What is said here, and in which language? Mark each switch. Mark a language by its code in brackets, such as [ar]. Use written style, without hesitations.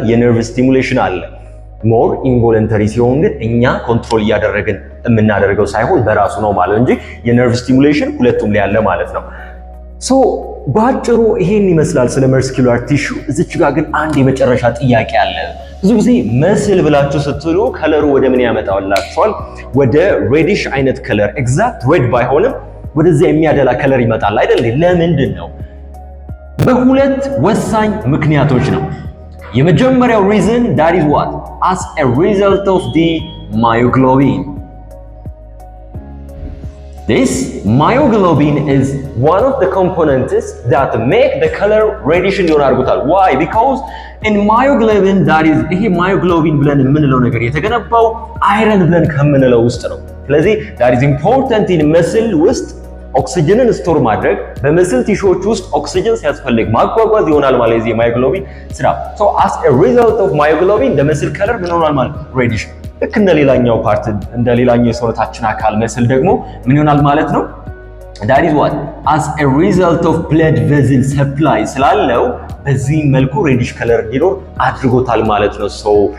[am] የነርቭ ስቲሙሌሽን አለ። ሞር ኢንቮለንተሪ ሲሆን ግን እኛ ኮንትሮል እያደረግን የምናደርገው ሳይሆን በራሱ ነው ማለት እንጂ የነርቭ ስቲሙሌሽን ሁለቱም ላይ ያለ ማለት ነው። ሶ ባጭሩ ይሄን ይመስላል ስለ መስኩላር ቲሹ። እዚች ጋር ግን አንድ የመጨረሻ ጥያቄ አለ። ብዙ ጊዜ መስል ብላችሁ ስትሉ ከለሩ ወደ ምን ያመጣላችኋል? ወደ ሬዲሽ አይነት ከለር፣ ኤግዛክት ሬድ ባይሆንም ወደዚያ የሚያደላ ከለር ይመጣል አይደል? ለምንድን ነው? በሁለት ወሳኝ ምክንያቶች ነው። የመጀመሪያው ሪዝን that is what? [en] as a result of the myoglobin. This myoglobin is one of the components that make the color reddish [am] እንዲሆን አድርጎታል. [en] Why? Because in myoglobin that is [am] ይሄ myoglobin ብለን የምንለው ነገር የተገነባው አይረን ብለን ከምንለው ውስጥ ነው። ስለዚህ [en] that is important in muscle [am] ውስጥ ኦክሲጅንን ስቶር ማድረግ በመስል ቲሹዎች ውስጥ ኦክሲጅን ሲያስፈልግ ማጓጓዝ ይሆናል ማለት ነው የማዮግሎቢን ስራ። [en] so as a result of myoglobin the muscle color [am] ምን ሆኗል ማለት reddish ልክ እንደ ሌላኛው ፓርት እንደ ሌላኛው የሰውነታችን አካል መስል ደግሞ ምን ይሆናል ማለት ነው [en] that is what as a result of blood vessel supply [am] ስላለው በዚህ መልኩ reddish color እንዲኖር አድርጎታል ማለት ነው። so